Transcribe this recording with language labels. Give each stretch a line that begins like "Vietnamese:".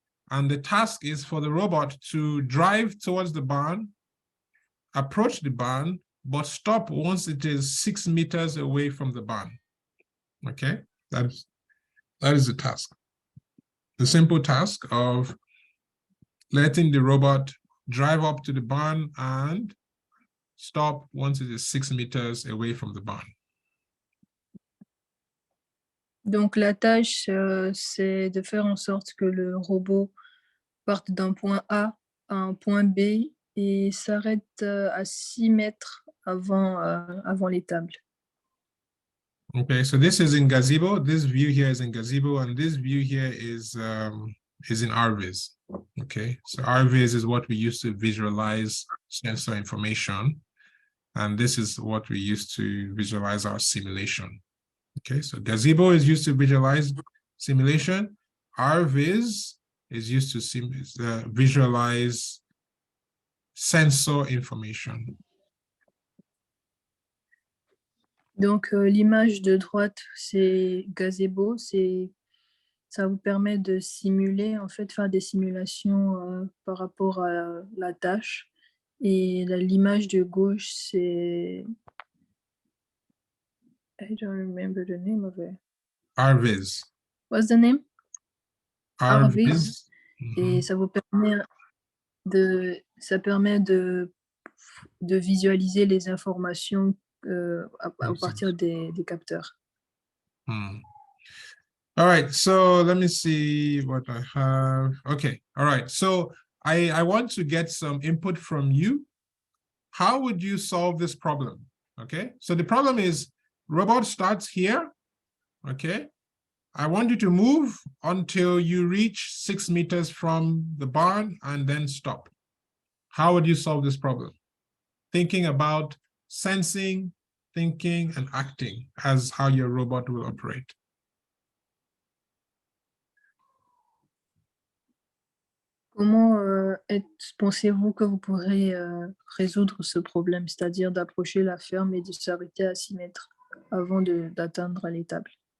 English: And the task is for the robot to drive towards the barn, approach the barn, but stop once it is 6 meters away from the barn. Okay, that is the task. The simple task of letting the robot drive up to the barn and stop once it is 6 meters away from the barn.
French: Donc, la tâche, c'est de faire en sorte que le robot parte d'un point A à un point B et s'arrête à 6 mètres avant l'étable.
English: Okay, so this is in Gazebo. This view here is in Gazebo, and this view here is in RViz. Okay, so RViz is what we use to visualize sensor information, and this is what we use to visualize our simulation. Okay, so Gazebo is used to visualize simulation. RViz is used to visualize sensor information.
French: Donc, l'image de droite, c'est gazebo, ça vous permet de simuler, en fait, faire des simulations par rapport à la tâche. Et l'image de gauche, c'est...
English: I don't remember the name of it. Arviz. What's the name? Arviz.
French: Et ça vous permet ça permet de visualiser les informations à partir des capteurs.
English: All right, so let me see what I have. Okay, all right. So I want to get some input from you. How would you solve this problem? Okay, so the problem is robot starts here. Okay, I want you to move until you reach 6 meters from the barn and then stop. How would you solve this problem? Thinking about sensing, thinking, and acting as how your robot will operate.
French: Comment pensez-vous que vous pourrez résoudre ce problème, c'est-à-dire d'approcher la ferme et de s'arrêter à 6 mètres avant d'atteindre l'étable?